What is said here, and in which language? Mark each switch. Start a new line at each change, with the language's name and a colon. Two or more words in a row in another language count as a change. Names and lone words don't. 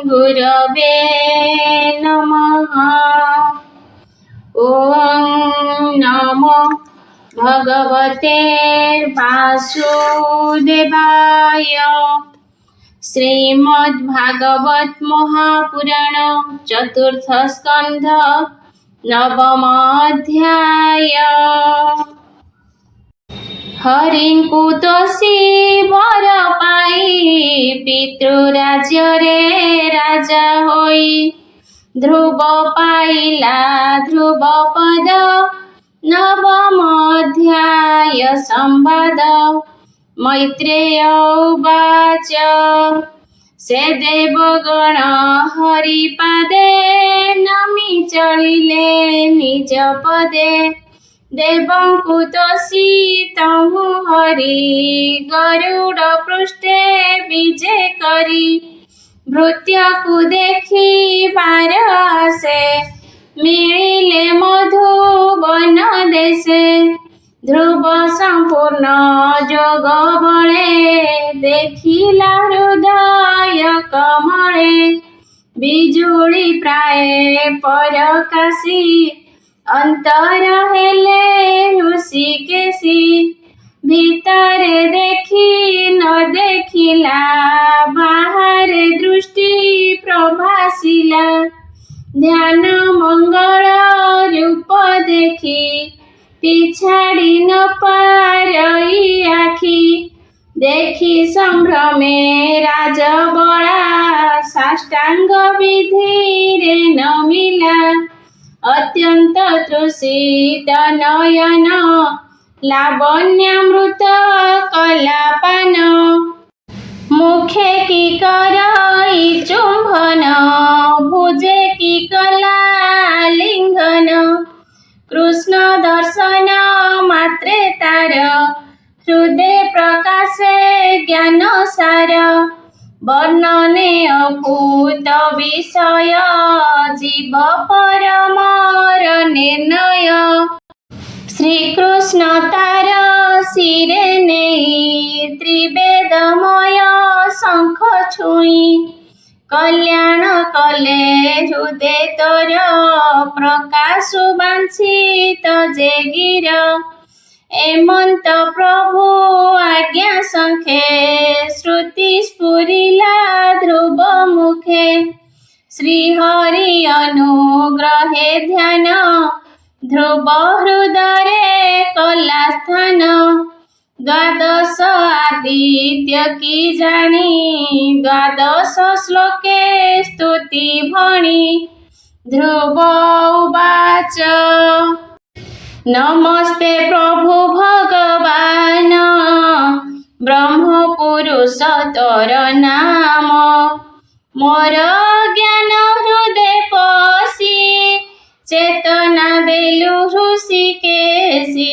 Sanskrit: गुरवे नमः। ॐ नमो भगवते वासुदेवाय। श्रीमद्भागवत महापुराण चतुर्थ स्कंध नवम अध्याय।
Odia: ହରିଙ୍କୁ ତୋଷି ବର ପାଇ ପିତୃରାଜ୍ୟ ରେ ରାଜା ହୋଇ। ଧ୍ରୁବ ପାଇଲା ଧ୍ରୁବ ପଦ ନବମ ଅଧ୍ୟାୟ ସମ୍ବାଦ।
Sanskrit: मैत्रेय उवाच
Odia: ସେ ଦେବଗଣ ହରିପାଦେ ନମି ଚଳିଲେ ନିଜ ପଦେ। ଦେବଙ୍କୁ ତୋଷି ତହୁଁ ହରି ଗରୁଡ଼ ପୃଷ୍ଠେ ବିଜେ କରି। ଭୃତ୍ୟକୁ ଦେଖି ବାର ଆଶେ ମିଳିଲେ ମଧୁବନ ଦେଶେ। ଧ୍ରୁବ ସମ୍ପୂର୍ଣ୍ଣ ଯୋଗ ବଳେ ଦେଖିଲା ହୃଦୟ କମଳେ। ବିଜୁଳି ପ୍ରାୟ ପରକାଶି ଅନ୍ତର ହେଲେ ଋଷିକେଶୀ। ଭିତରେ ଦେଖି ନ ଦେଖିଲା ବାହାରେ ଦୃଷ୍ଟି ପ୍ରଭାସିଲା। ଧ୍ୟାନ ମଙ୍ଗଳ ରୂପ ଦେଖି ପିଛାଡ଼ି ନ ପାରଇ ଆଖି। ଦେଖି ସମ୍ଭ୍ରମେ ରାଜବଳା ସାଷ୍ଟାଙ୍ଗ ବିଧି ରେ ନମିଲା। ଅତ୍ୟନ୍ତ ତୃଷିତ ନୟନ ଲାବଣ୍ୟାମୃତ କଲାପାନ। ମୁଖେ କି କରଇ ଚୁମ୍ବନ ଭୁଜେ କି କଲା ଲିଙ୍ଗନ। କୃଷ୍ଣ ଦର୍ଶନ ମାତ୍ରେ ତାର ହୃଦୟ ପ୍ରକାଶେ ଜ୍ଞାନ ସାର। ବର୍ଣ୍ଣନେ ଅଭୂତ ବିଷୟ ଜୀବ ପରମର ନିର୍ଣ୍ଣୟ। ଶ୍ରୀକୃଷ୍ଣ ତାର ଶିରେ ନେଇ ତ୍ରିବେଦମୟ ଶଙ୍ଖ ଛୁଇଁ। କଲ୍ୟାଣ କଲେ ହୃଦୟ ତୋର ପ୍ରକାଶୁ ବାଞ୍ଛିତ ଯେ ଗିର। ଏମନ୍ତ ପ୍ରଭୁ ଆଜ୍ଞା ସଙ୍ଖେ ଶ୍ରୁତି ସ୍ଫୁରିଲା ଧ୍ରୁବ ମୁଖେ। ଶ୍ରୀହରି ଅନୁଗ୍ରହେ ଧ୍ୟାନ ଧ୍ରୁବ ହୃଦୟେ କଲା ସ୍ଥାନ। ଦ୍ୱାଦଶ ଆଦିତ୍ୟ କି ଜାଣି ଦ୍ୱାଦଶ ଶ୍ଳୋକେ ସ୍ତୁତି ଭଣି।
Sanskrit: ध्रुव उवाच
Odia: ନମସ୍ତେ ପ୍ରଭୁ ଭଗବାନ ବ୍ରହ୍ମ ପୁରୁଷ ତୋର ନାମ। ମୋର ଜ୍ଞାନ ହୃଦୟ ପଶି ଚେତନା ଦେଲୁ ଋଷିକେଶୀ।